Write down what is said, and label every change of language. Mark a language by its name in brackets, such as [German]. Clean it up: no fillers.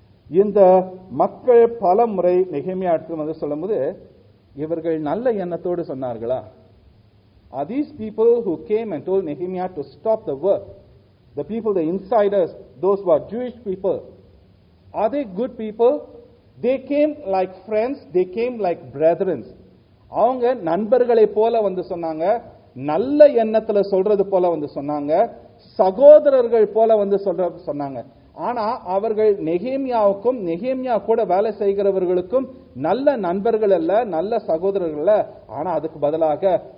[Tamil] இந்த மக்கள் பல முறை நெகேமியா சொல்லும் போது இவர்கள் நல்ல எண்ணத்தோடு சொன்னார்களா? [English] Are these people who came and told Nehemiah to stop the work, the people, the insiders, those who are Jewish people, are they good people? They came like friends, they came like brethren. [Tamil] அவங்க நண்பர்களை போல சொன்னாங்க, நல்ல எண்ணத்துல சொல்றது போல சொன்னாங்க, சகோதரர்கள் போல சொன்னாங்க. ஆனா அவர்கள் நெகேமியாவுக்கும் நெகேமியா கூட வேலை செய்கிறவர்களுக்கும் நல்ல நண்பர்கள் அல்ல, நல்ல சகோதரர்கள் அல்ல. ஆனா அதுக்கு பதிலாக